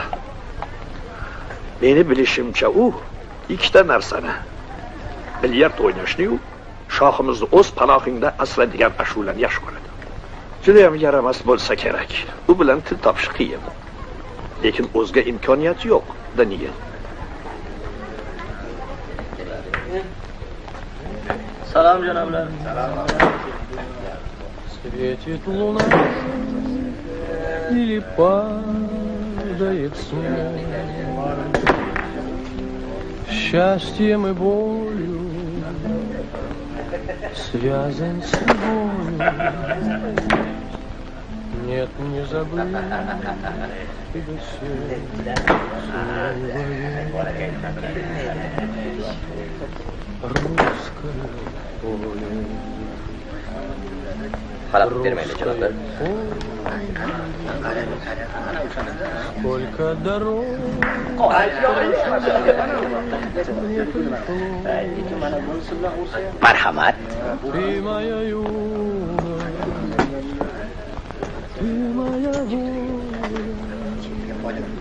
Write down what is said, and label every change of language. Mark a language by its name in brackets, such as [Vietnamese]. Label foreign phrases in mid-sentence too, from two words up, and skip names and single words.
[Uzbek] Meni bilishimcha u ikkita narsani, bilyard o'ynashni-yu shohimizni o'z panohingda asradigan ashulani yaxshi ko'radi. Juda ham yaramas bo'lsa kerak. U bilan til topish qiyin. Lekin o'zga imkoniyat yo'q, Daniel. Salom janoblar. [Russian] Светит луна или падает снег, счастьем и болью связан с тобой. Нет, не забыть и до сердца русское поле. [Uzbek] Xalaqit bermaydi janoblar. [Russian] Сколько дорог [Uzbek] Marhamat. [Russian] Ты моя юность, ты моя воля.